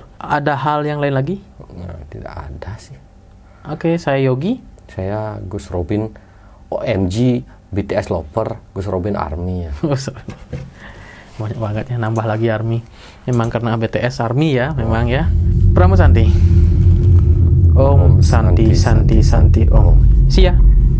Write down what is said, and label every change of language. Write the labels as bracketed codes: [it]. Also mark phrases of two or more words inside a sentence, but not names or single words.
[id] Ada hal yang lain lagi? Nah, tidak ada sih. Oke, saya Yogi. Saya Gus Robin, OMG, BTS Lover, Gus Robin Army ya. Banyak banget ya, nambah lagi Army. Memang karena BTS Army ya, memang ya. [sa] Pramu Santi. Om Santi Santi Santi Om. [en] See ya.